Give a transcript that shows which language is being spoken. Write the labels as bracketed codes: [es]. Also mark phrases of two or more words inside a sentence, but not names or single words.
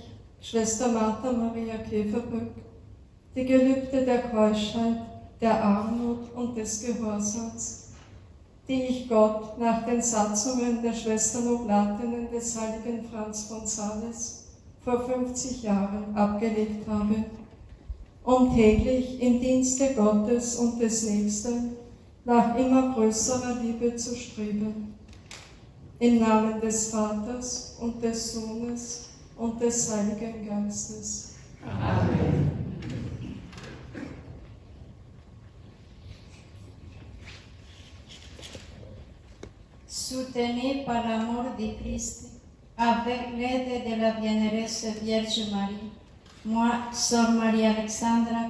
[de] Schwester Martha Maria Käferböck, die Gelübde der Keuschheit, der Armut und des Gehorsams, die ich Gott nach den Satzungen der Schwestern Oblatinnen des heiligen Franz von Sales vor 50 Jahren abgelegt habe, um täglich im Dienste Gottes und des Nächsten nach immer größerer Liebe zu streben. Im Namen des Vaters und des Sohnes und des Heiligen Geistes. Amen. [fr] Soutenu par l'amour du Christ, avec l'aide de la bienheureuse Vierge Marie, moi, Sœur Marie-Alexandra